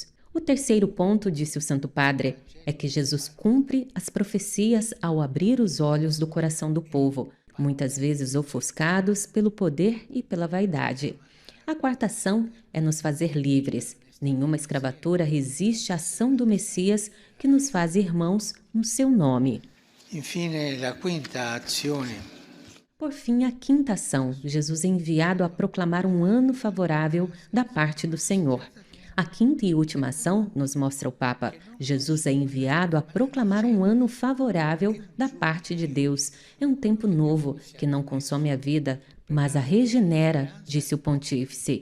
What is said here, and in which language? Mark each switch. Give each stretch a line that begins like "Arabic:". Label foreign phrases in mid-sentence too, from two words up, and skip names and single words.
Portuguese: O terceiro ponto, disse o Santo Padre, é que Jesus cumpre as profecias ao abrir os olhos do coração do povo, muitas vezes ofuscados pelo poder e pela vaidade. A quarta ação é nos fazer livres. Nenhuma escravatura resiste à ação do Messias, que nos faz irmãos no seu nome.
Italian: Infine, la quinta azione.
Portuguese: Por fim, a quinta ação, Jesus é enviado a proclamar um ano favorável da parte do Senhor. A quinta e última ação, nos mostra o Papa, Jesus é enviado a proclamar um ano favorável da parte de Deus. É um tempo novo, que não consome a vida, mas a regenera, disse o pontífice.